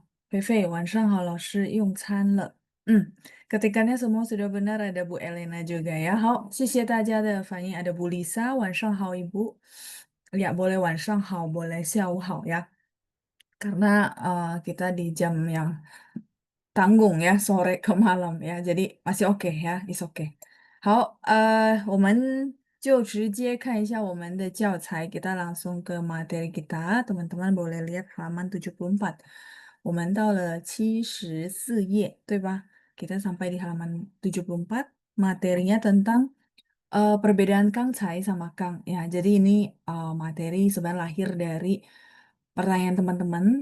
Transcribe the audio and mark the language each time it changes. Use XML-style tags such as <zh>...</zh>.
<zh>Fei 晚上好，老师用餐了.</zh> <id>Ketikannya semua sudah benar, ada Bu Elena juga ya.</id> <zh>好，谢谢大家的反应.</zh> <id>Ada Bu Lisa, 晚上好 Ibu. Ya, boleh 晚上好, boleh 下午好 ya. Karena kita di jam yang tanggung ya, sore ke malam ya. Jadi masih oke ya, is oke.</id> <zh>好，我们就直接看一下我们的教材.</zh> <id>Kita langsung ke materi kita. Teman-teman boleh lihat halaman 74.</id> <zh>我们到了74页, 对吧?</zh> <id>Kita sampai di halaman 74. Materinya tentang perbedaan Kang Cai sama Kang ya. Jadi ini materi sebenarnya lahir dari pertanyaan teman-teman.</id>